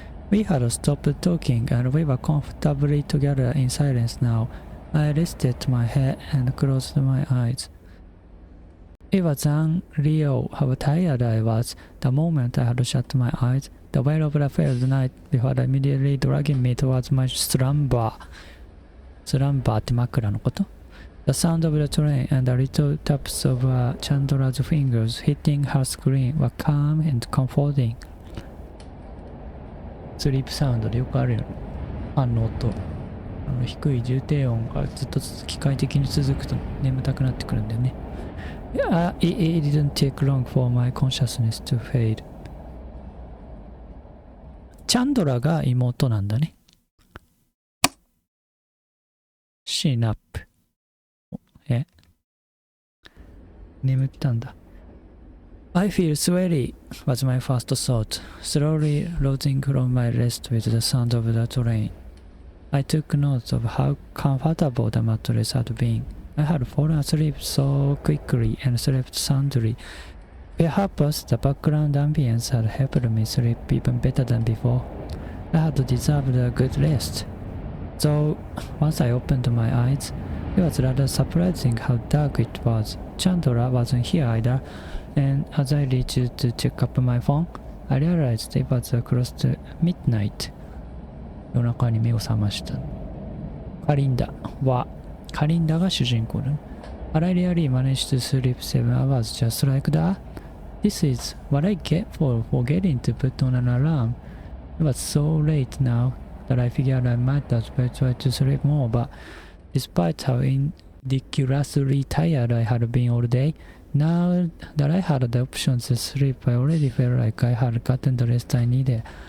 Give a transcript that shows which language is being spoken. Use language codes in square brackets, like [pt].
[en] We had stopped talking and we were comfortably together in silence now. I rested my head and closed my eyes. It was unreal how tired I was the moment I had shut my eyes. The weight of the failed night before immediately dragging me towards my slumber. [ja] Slumber って枕のこと？ [en] The sound of the train and the little taps of Chandra's fingers hitting her screen were calm and comforting. [ja] スリープサウンドでよくあるよね。ファンの音。低い重低音がずっと機械的に続くと眠たくなってくるんだよね。 [en] It didn't take long for my consciousness to fade. [ja] チャンドラが妹なんだね。シーナップ。眠ったんだ。 [en] I feel sweaty was my first thought, slowly rising from my rest with the sound of the train. I took note of how comfortable the mattress had been. I had fallen asleep so quickly and slept soundly. Perhaps the background ambience had helped me sleep even better than before. I had deserved a good rest. So, once I opened my eyes, it was rather surprising how dark it was. Chandra wasn't here either, and as I reached to check up my phone, I realized it was close to midnight. [ja] 夜中に目を覚ました。カリンダは、カリンダが主人公ね。 [en] I really managed to sleep 7 hours just like that. This is what I get for forgetting to put on an alarm. It was so late now that I figured I might as well try to sleep more, but despite how ridiculously tired I had been all day, now that I had the option to sleep, I already felt like I had gotten the rest I needed.